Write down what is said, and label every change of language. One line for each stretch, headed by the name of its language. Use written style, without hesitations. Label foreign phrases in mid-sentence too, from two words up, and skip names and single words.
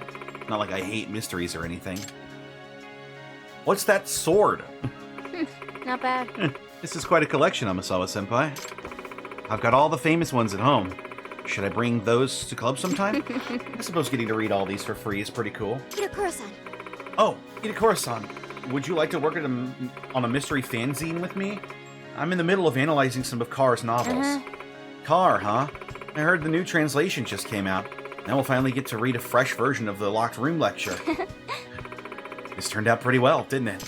English: Not like I hate mysteries or anything. What's that sword? Not bad. This is quite a collection, Amasawa-senpai. I've got all the famous ones at home. Should I bring those to club sometime? I suppose getting to read all these for free is pretty cool. Itakura-san. Oh, Itakura-san, would you like to work on a mystery fanzine with me? I'm in the middle of analyzing some of Carr's novels. Carr, huh? I heard the new translation just came out. Now we'll finally get to read a fresh version of the Locked Room lecture. This turned out pretty well, didn't it?